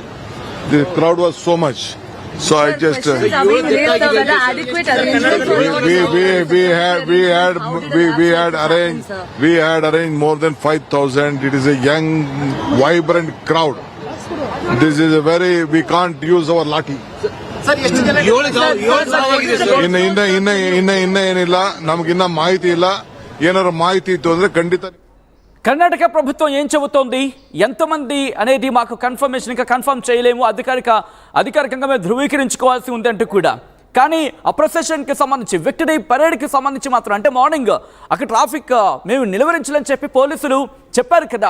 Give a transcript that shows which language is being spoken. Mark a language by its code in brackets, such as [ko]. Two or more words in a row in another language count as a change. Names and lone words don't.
[en] The crowd was so much. So I just Questions are being raised, sir, whether adequate arrangements were not we had arranged more than 5,000. It is a young, vibrant crowd. This is a we can't use our lathi. [kn] ಏನಿಲ್ಲ ನಮಗಿನ್ನ ಮಾಹಿತಿ ಇಲ್ಲ ಏನಾದ್ರು ಮಾಹಿತಿ ಇತ್ತು ಅಂದ್ರೆ ಖಂಡಿತ [te] కర్ణాటక ప్రభుత్వం ఏం చెబుతోంది, ఎంతమంది అనేది మాకు కన్ఫర్మేషన్ ఇంకా కన్ఫర్మ్ చేయలేము, అధికారికంగా మేము ధృవీకరించుకోవాల్సి ఉంది అంటూ కూడా. కానీ ఆ ప్రొసెషన్కి సంబంధించి, [en] victory paradeకి [te] సంబంధించి మాత్రం, అంటే మార్నింగ్ అక్కడ ట్రాఫిక్ మేము నిలువరించాలని చెప్పి పోలీసులు చెప్పారు కదా.